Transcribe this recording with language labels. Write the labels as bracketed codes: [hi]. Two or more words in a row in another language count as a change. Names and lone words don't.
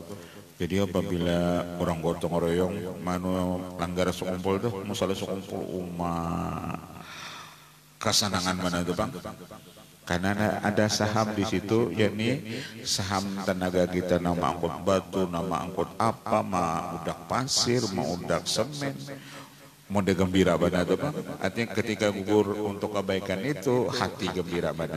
[bjn] Jadi apabila orang gotong royong manu langgar sekumpul tuh, musalah sekumpul kesenangan mana tuh bang? Karena ada saham di situ, yakni saham tenaga kita, nama angkut batu, nama angkut apa, mau udak pasir, mau udak semen. Mode gembira benar tuh Pak. Artinya ketika gugur untuk kebaikan itu hati gembira benar.